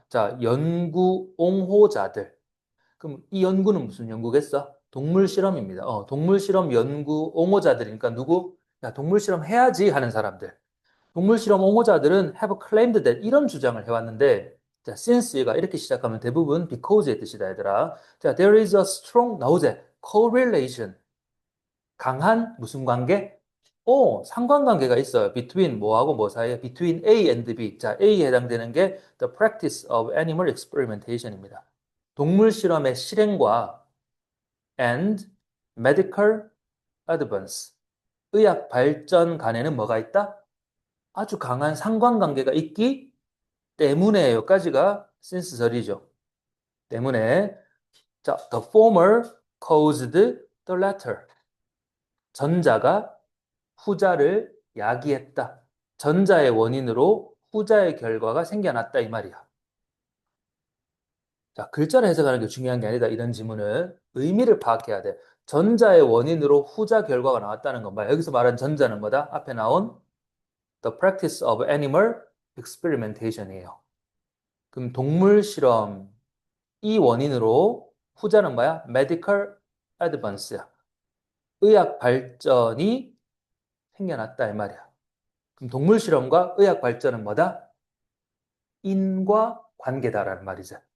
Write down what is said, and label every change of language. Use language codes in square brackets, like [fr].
[ko] 자, 연구 옹호자들. 그럼 이 연구는 무슨 연구겠어? 동물 실험입니다. 동물 실험 연구 옹호자들이니까 누구? 야, 동물 실험 해야지 하는 사람들. 동물 실험 옹호자들은 [en] have claimed that [ko] 이런 주장을 해왔는데 자, since가 이렇게 시작하면 대부분 because의 뜻이다, 얘들아. [en] 자, there is a strong, [ko] 나오제, [en] correlation. [ko] 강한 무슨 관계? 상관관계가 있어요. between 뭐하고 뭐 사이에? [en] between A and B. 자, A에 [ko] 해당되는 게 [en] the practice of animal experimentation입니다. [ko] 동물 실험의 실행과 [en] and medical advance. [ko] 의학 발전 간에는 뭐가 있다? 아주 강한 상관관계가 있기 때문에 여기까지가 since절이죠. 때문에 자, [en] the former caused the latter. [ko] 전자가 후자를 야기했다. 전자의 원인으로 후자의 결과가 생겨났다 이 말이야. 자, 글자를 해석하는 게 중요한 게 아니다. 이런 지문은 의미를 파악해야 돼. 전자의 원인으로 후자 결과가 나왔다는 건 뭐야? 여기서 말한 전자는 뭐다? 앞에 나온 [en] the practice of animal experimentation [ko] 이에요. 그럼 동물 실험 이 원인으로 후자는 뭐야? [en] medical advance야. [ko] 의학 발전이 생겨났다 이 말이야. 그럼 동물 실험과 의학 발전은 뭐다? 인과 관계다라는 말이죠.